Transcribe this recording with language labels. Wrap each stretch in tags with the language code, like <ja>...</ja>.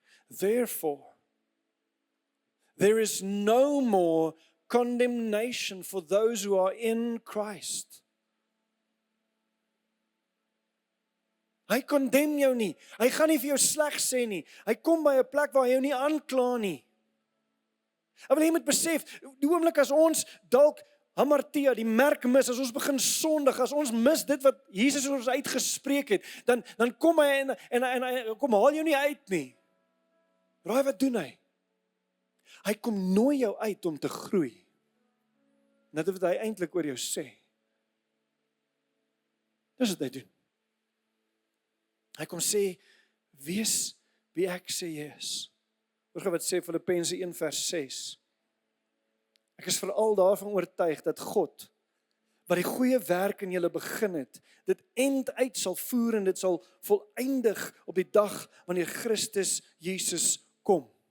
<en>Therefore, there is no more condemnation for those who are in Christ.</en> <af>Hy condemn jou nie. Hy gaan nie vir jou sleg sê nie. Hy kom by 'n plek waar hy jou nie aankla nie. Ek wil jy moet besef, die oomblik as ons dalk hamartia, die merk mis, as ons begin sondig, as ons mis dit wat Jesus oor ons uitgespreek het, dan kom hy en hy kom haal jou nie uit nie. Raai wat doen hy? Hy kom nooi jou uit om te groei. Net wat hy eintlik oor jou sê. Dis wat hy doen. Hy kom sê, wees wie ek sê jy is. Hoor wat sê Filippense 1 vers 6. Ek is veral daarvan oortuig dat God, wat die goeie werk in julle begin het, dit end uit sal voer en dit sal volëindig op die dag wanneer Christus Jesus kom.</af>